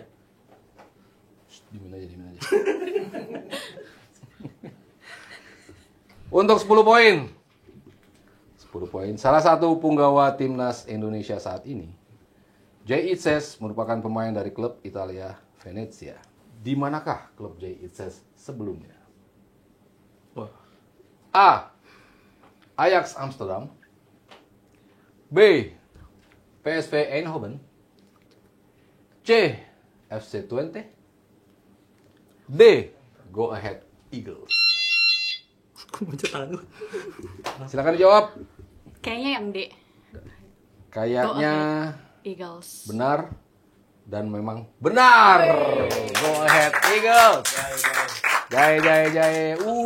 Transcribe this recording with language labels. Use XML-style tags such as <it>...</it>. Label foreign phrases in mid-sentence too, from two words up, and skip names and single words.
<id>Dimin aja. Untuk 10 poin. 10 poin. Salah satu punggawa timnas Indonesia saat ini, Jay Itzes merupakan pemain dari klub Italia Venezia. Di manakah klub Jay Itzes sebelumnya? Wah. A. Ajax Amsterdam. B. PSV Eindhoven. C. FC Twente. D. Go Ahead Eagles. Aku baca tangan lu. Silakan dijawab. Kayaknya yang D. Kayaknya Eagles. benar dan memang benar. Go Ahead Eagles. Jai.</id>